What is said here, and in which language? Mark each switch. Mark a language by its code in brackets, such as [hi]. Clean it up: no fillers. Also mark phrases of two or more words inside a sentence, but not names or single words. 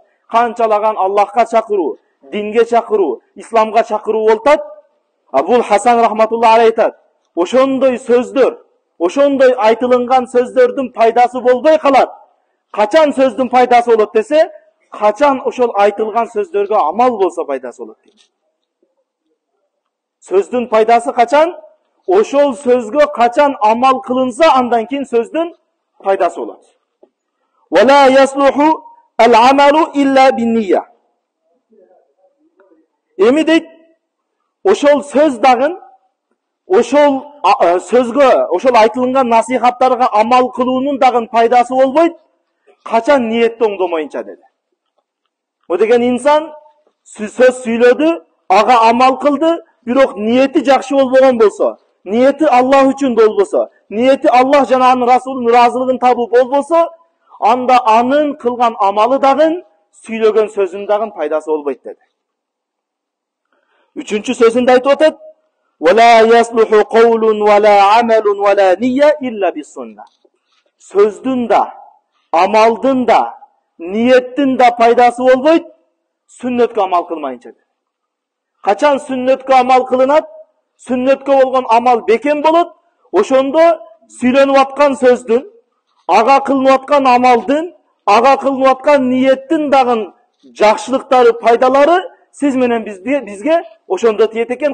[ky] Қанчалаған Аллахқа шақыру, динге шақыру, исламға шақыру болтат. Бұл Хасан [ar] رحمة الله عليه [ky] айтат. Ошондой сөздөр, ошондой айтылынған сөздөрдүн пайдасы болбой калат. Качан сөздүн пайдасы болот десе, качан ошол айтылган сөздөргө амал болса пайдасы болот дейт. Сөздүн пайдасы качан? Ошол сөзгө качан амал кылынса, андан кийин сөздүн пайдасы болот. [ar] ولا يصلح العمل إلا بالنية. [ky] Эми дейт, ошол сөз дагын, ошол сөзгө, ошол айтылган насихаттарга амал кылуунун дагын пайдасы болбойт, качан ниетти оңдомоюнча деди. О деген инсан сөз сүйлөдү, ага амал кылды, бирок ниети жакшы болбогон болсо, ниети Аллах үчүн болбосо, ниети Аллах жана анын расулунун ыраазылыгын табуу болбосо, анда анын кылган амалы дагын, сүйлөгөн сөзүн дагын пайдасы болбойт деди. Үчүнчү сөзүндө айтып атат: [ar] "ولا يصلح قول ولا عمل ولا نية إلا بالسنة." [ky] Сөздүн да, амалдын да, ниеттин да пайдасы болбойт, сүннөткө амал кылмайынча деди. Качан сүннөткө амал кылынат, сүннөткө болгон амал бекем болот, ошондо сүйлөнүп аткан сөздүн, ага кылынып аткан амалдын, ага кылынып аткан ниеттин дагын жакшылыктары, пайдалары сиз менен бизге ошондо тиет экен.